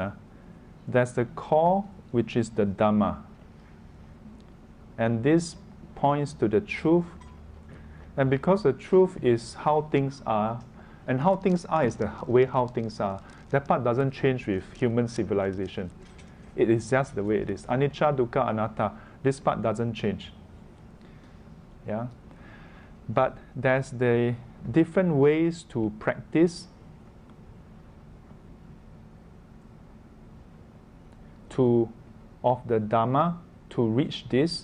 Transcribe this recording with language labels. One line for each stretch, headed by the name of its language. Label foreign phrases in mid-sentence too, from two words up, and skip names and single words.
English: There's the core, which is the Dhamma. And this points to the truth. And because the truth is how things are, and how things are is the way how things are, that part doesn't change with human civilization. It is just the way it is.
Pali: Anicca, dukkha, anatta,
English: this part doesn't change. Yeah? But there's the different ways to practice of the Dhamma to reach this.